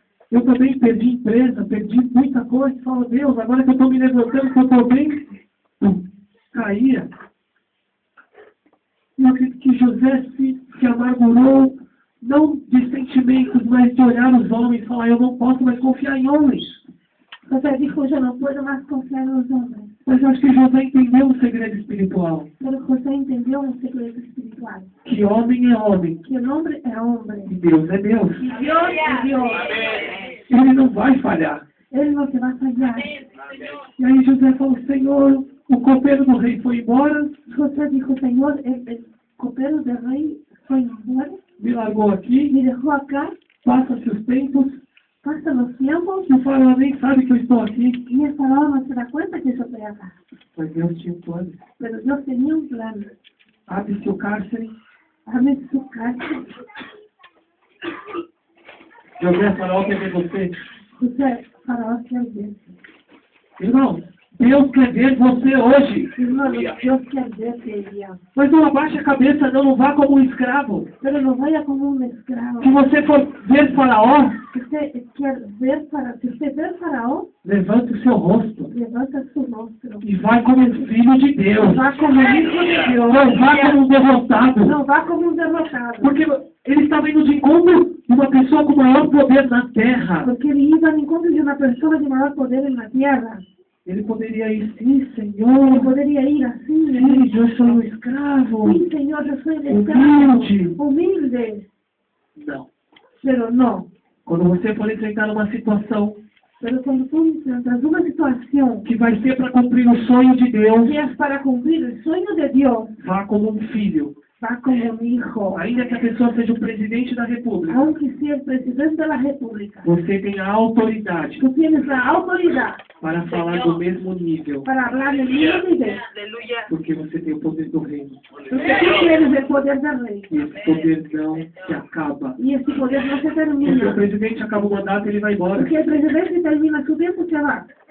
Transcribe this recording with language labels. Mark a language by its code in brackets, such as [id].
[pt] Eu também perdi empresa, perdi muita coisa. Eu falo, Deus, agora que eu estou me levantando, que eu estou bem, caía. Eu acredito que José se amargurou, não de sentimentos, mas de olhar os homens e falar, eu não posso mais confiar em homens. [es] José dijo, yo no puedo más confiar en los hombres. [pt] Mas eu acho que José entendeu um segredo espiritual. [es] Pero José entendió un secreto espiritual. [pt] Que homem é homem. [es] Que el hombre es hombre. [pt] E Deus é Deus. [es] Y Dios es Dios. [pt] Ele não vai falhar. [es] Él no se va a fallar. [pt] E aí José falou, Senhor, o copeiro do rei foi embora. [es] José dijo, Señor, el copero del rey fue embora. [pt] Me largou aqui. [es] Me dejó acá. [pt] Passa-se os tempos. [es] Pasan los tiempos. [pt] E o faraó nem sabe que eu estou aqui. [es] Y el faraón no se da cuenta que yo estoy acá. [pt] Mas Deus tinha um plano. [es] Pero Dios tenía un plan. [pt] Abre seu cárcere. [es] Abre su casa. [pt] José, faraó quer ver você. [es] José, faraón quiere ver. [pt] Irmão, Deus quer ver você hoje. [es] Hermano, Dios quiere verte el día. [pt] Mas não abaixe a cabeça, não vá como um escravo. [es] Pero no vaya como un esclavo. [pt] Se você for ver faraó, [es] Si usted quiere ver si usted ve al faraón, [pt] levante o seu rosto. [es] levanta su rostro. [pt] E vai como um filho de Deus. [es] Va como hijo de Dios. [pt] Não vá como um derrotado. [es] No va como un derrotado. [pt] Porque ele estava indo de encontro de uma pessoa com maior poder na terra. [es] Porque él iba en encuentro de una persona de mayor poder en la tierra. [pt] Ele poderia ir, sim, Senhor. [es] Él podría ir así. [pt] Sim, eu sou um escravo. [es] Sí, Señor, yo soy el esclavo. [pt] Humilde. [es] Humilde. [pt] Não. [es] Pero no. [pt] Quando você for enfrentar uma situação [es] Pero cuando tú enfrentas una situación [pt] que vai ser para cumprir o sonho de Deus, [es] que es para cumplir el sueño de Dios, [pt] vá como um filho. [es] va como un hijo. [pt] Ainda que a pessoa seja o presidente da república, [es] Aunque sea el presidente de la república, [pt] você tem a autoridade [es] tú tienes la autoridad [pt] para falar do mesmo nível, [es] para hablar del mismo nivel. [pt] porque você tem o poder do reino. [es] Porque tú tienes el poder del rey. [pt] E esse poder não se acaba. [es] Y ese poder no se [pt] Porque o [es] termina. [pt] presidente acaba o mandato, ele vai embora. [es] Porque el presidente termina su tiempo, se va.